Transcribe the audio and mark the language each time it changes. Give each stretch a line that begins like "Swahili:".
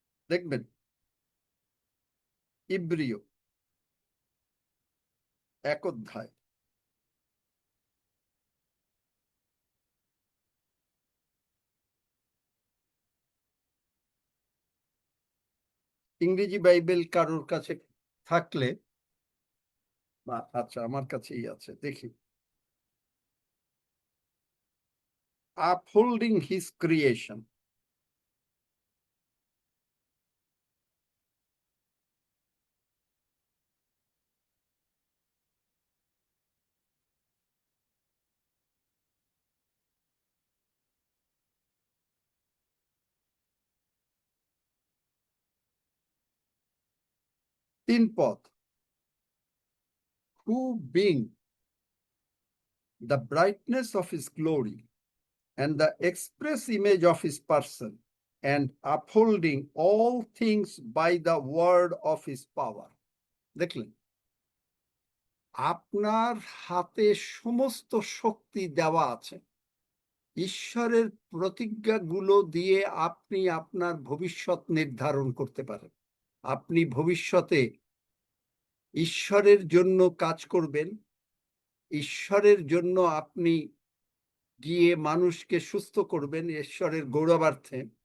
Bangla: দেখবেন ইব্রিয় 1 অধ্যায় ইংরেজি বাইবেল কারোর কাছে থাকলে, আচ্ছা আমার কাছেই আছে, দেখি।
English: Upholding his creation.
Bangla: তিন পদ।
English: Who being the brightness of his glory and the express image of his person, and upholding all things by the word of his power.
Bangla: দেখলেন, আপনার হাতে সমস্ত শক্তি দেওয়া আছে। ঈশ্বরের প্রতিজ্ঞাগুলো দিয়ে আপনি আপনার ভবিষ্যৎ নির্ধারণ করতে পারেন। আপনি ভবিষ্যতে ঈশ্বরের জন্য কাজ করবেন, ঈশ্বরের জন্য আপনি গিয়ে মানুষকে সুস্থ করবেন ঈশ্বরের গৌরবার্থে।